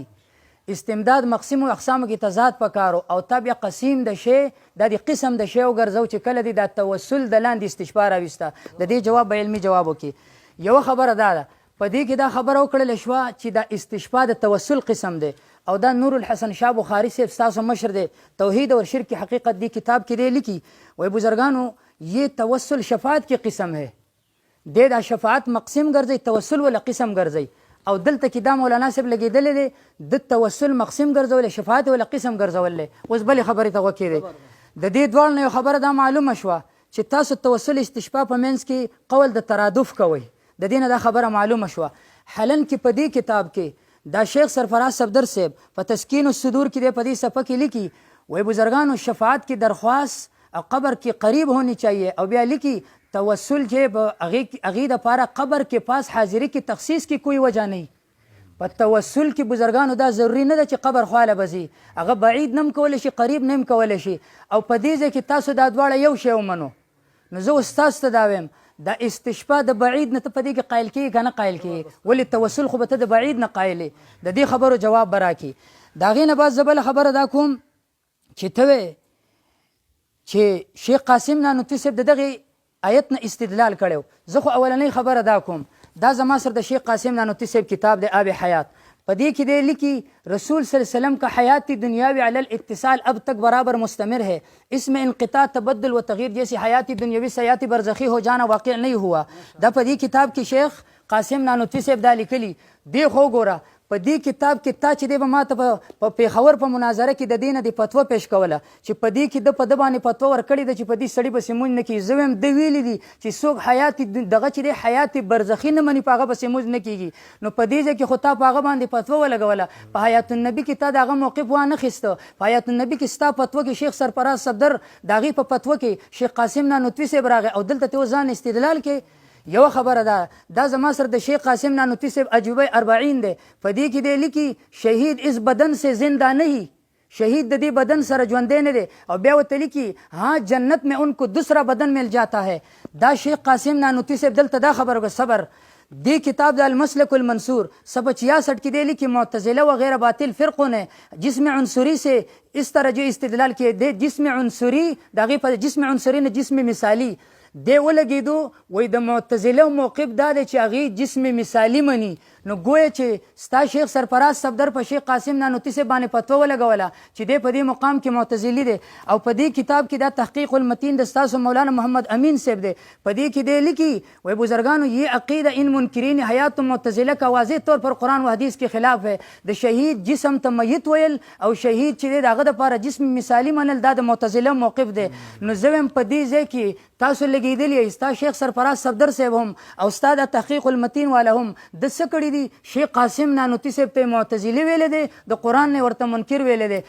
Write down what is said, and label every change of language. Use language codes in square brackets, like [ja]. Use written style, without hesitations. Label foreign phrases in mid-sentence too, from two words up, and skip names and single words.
[ps] استمداد مقسم او اقسامو کې تضاد پکارو او تا بیا قسیم د شی دا د قسم د شی وګرځو چې کله دی دا توسل د لاندې استشفا راوسته. د دې جواب به علمي جواب وکړي. یو خبره دا ده په دې کې دا خبره وکړل شوه چې دا استشفا د توسل قسم دی او دا نور الحسن شاه بخاری صاحب ستاسو مشر دی توحید اور شرک کی حقیقت دی کتاب کې دی لیکي وای بزرگانو [ur] یہ توسل شفاعت کی قسم ہے، [ps] دې دا شفاعت مقسم ګرځي توسل ولا قسم ګرځي او دلته کې دا مولانا صاحب لګېدلی دی د توسل مقسم ګرځول شفاعت ولا قسم ګرځول. اوس بلې خبرې ته وکړې د دې دواړو نه یو خبره دا معلومه شوه چې تاسو توسل استشفا په منځ کې قول د ترادف کوئ. د دې نه دا خبره معلومه شوه. حالن کې په دې کتاب کې دا شیخ سرفراز صفدر صاحب په تسکین الصدور کې دی په دې صفحه کې لیکي وای بزرگانو [ur] شفاعت کی درخواست قبر کے قریب ہونی چاہیے [ps] او بیا لیکي توسل چې هغې دپاره قبر کې پاس [ur] حاضری کی تخصیص کی کوئی وجہ نہیں. [ps] په توسل کې بزرگانو دا ضروري نه ده چې قبر خواله به ځي، هغه بعید نه هم کولی شي قریب نه هم کولی شي. او په دې ځای کې تاسو دا دواړه یو شی ومنو. نو زه اوس تاسو ته دا وایم دا استشفا د بعید نه ته په دې کې قایل کېږي که نه قایل کېږي؟ ولې توسل خو به ته د بعید نه قایلې. د دې خبرو جواب به راکړي. د هغې نه بعد زه بله خبره دا کوم چې ته وې چې شیخ قاسم نانوتي صاحب د دغې آیت نه استدلال کړی. زه خو اولنۍ خبره دا کوم دا زما سره د شیخ قاسم نانوتي صاحب کتاب دی آب حیات، په دې کې دی لیکي [ur] رسول [ar] صلی اللہ علیہ وسلم [ur] کا حیاتی دنیاوی علی الاتصال اب تک برابر مستمر ہے، اس میں انقطاع تبدل و تغییر جیسی حیاتی دنیاوی سے حیاتی برزخی ہو جانا واقع نہیں ہوا. [ps] دا په دې کتاب کې شیخ قاسم نانوتي صاحب دا لیکلي دی. خو ګوره په دې کتاب کې تا چې دی به ما ته په پېښور په مناظره کې د دې نه د فتوه پیش کوله چې په دې کې د په ده باندې فتوه ورکړې ده چې په دې سړي پسې مونځ نه کېږي. زه وایم ده ویلي دي چې څوک حیات دغه چې دی حیات برزخي نه مني په هغه پسې مونځ نه کېږي. نو په دې ځای کې خو تا په هغه باندې فتوه ولګوله. په حیات النبي کې تا د هغه موقف وانخیسته. په حیات النبي کې ستا فتوه کې شیخ سرفراز صفدر د هغې په فتوه کې شیخ قاسم نانوتوي صاحب راغی او دلته ته ځان استدلال کې. یو خبره ده دا زما سره د شیخ قاسم نانوتي صاحب عجوبه 40 دی، په دې کې دی لیکي [ur] شهید اس بدن سے زندہ نہیں، [ps] شهید د دې بدن سره ژوندی نه دی. او بیا ورته لیکي [ur] ہاں جنت میں ان کو دوسرا بدن مل جاتا ہے. [ps] دا شیخ قاسم نانوتي صاحب دلته دا خبره وکړه. صبر دی کتاب د المسلک المنصور صفحه 66 کې دی لیکي [ur] معتزله وغیرہ باطل فرقوں نے جسم عنصری سے اس طرح جو استدلال کیے [ps] دی جسم عنصری د هغې په جسم عنصری نه جسم مثالی دی ولګېدو. وایي د معتزله موقف دا دی چې هغې جسم مثالي مني. نو ګویا چې ستا شیخ سرفراز صفدر په شیخ قاسم نانوتي صاحب باندې فتوه ولګوله چې دی په دې مقام کې معتزلي دی. او په دې کتاب کې دا تحقیق المتین د ستاسو مولانا محمد امین صاحب دی، په دې کې دی لیکي وای بزرگانو [ur] یہ عقیدہ ان منکرین حیات معتزله کا واضح طور پر قرآن و حدیث کے خلاف ہے. [ps] د شهید جسم ته میت ویل او شهید چې دی د هغه دپاره جسم مثالي منل دا د معتزله موقف دی. نو زه وایم په دې ځای کې تاسو لګېدلي یئ ستا شیخ سرفراز صفدر صاحب هم او ستا د تحقیق المتین والا هم د څه کړي دي شیخ قاسم نانوتي صاحب ته معتزلي ویلی دی، د قرآن نه ورته منکر ویلی دی.